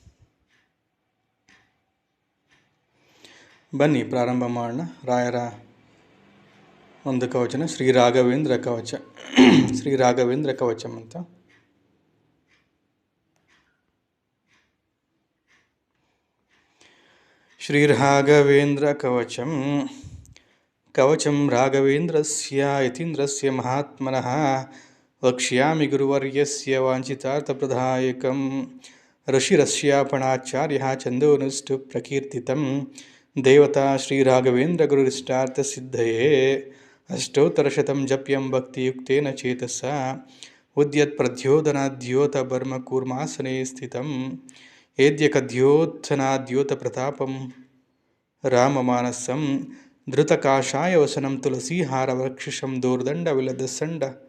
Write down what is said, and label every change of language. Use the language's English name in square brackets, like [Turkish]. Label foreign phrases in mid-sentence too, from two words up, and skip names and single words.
[Kannada] ಬನ್ನಿ ಪ್ರಾರಂಭ ಮಾಡೋಣ. ರಾಯರ ಒಂದು ಕವಚನ, ಶ್ರೀ ರಾಘವೇಂದ್ರ ಕವಚ. ಶ್ರೀ ರಾಘವೇಂದ್ರ ಕವಚಂ ಅಂತ. ಶ್ರೀ ರಾಘವೇಂದ್ರ ಕವಚಂ. [Sanskrit] ಕವಚಂ ರಾಘವೇಂದ್ರಸ್ಯ ಯತೀಂದ್ರಸ್ಯ ಮಹಾತ್ಮನಃ ವಕ್ಷ್ಯಾಮಿ ಗುರುವರ್ಯಸ್ಯ ವಾಂಛಿತಾರ್ಥಪ್ರದಾಯಕಂ ಋಷಿರಸ್ಯಾಪಣಾಚಾರ್ಯಃ ಛಂದೋನುಷ್ಠು ಪ್ರಕೀರ್ತಿತಂ ದೇವತಾ ಶ್ರೀ ರಾಘವೇಂದ್ರ ಗುರುರಿಷ್ಟಾರ್ಥಸಿದ್ಧಯೇ ಅಷ್ಟೋತ್ತರಶತಂ ಜಪ್ಯಂ ಭಕ್ತಿಯುಕ್ತೇನ ಚೇತಸ ಉದ್ಯತ್ ಪ್ರದ್ಯೋತನಾದ್ಯೋತ ಬರ್ಮ ಕೂರ್ಮಾಸನೆ ಸ್ಥಿತಂ ಏದ್ಯಕದ್ಯೋತ್ಥನಾದ್ಯೋತ ಪ್ರತಾಪಂ ರಾಮಮಾನಸಂ ಧೃತಕಾಷಾಯ ವಸನಂ ತುಳಸೀಹಾರ ವಕ್ಷಿಷಂ ದೋರ್ದಂಡ ವಿಲದ ಸಂಡ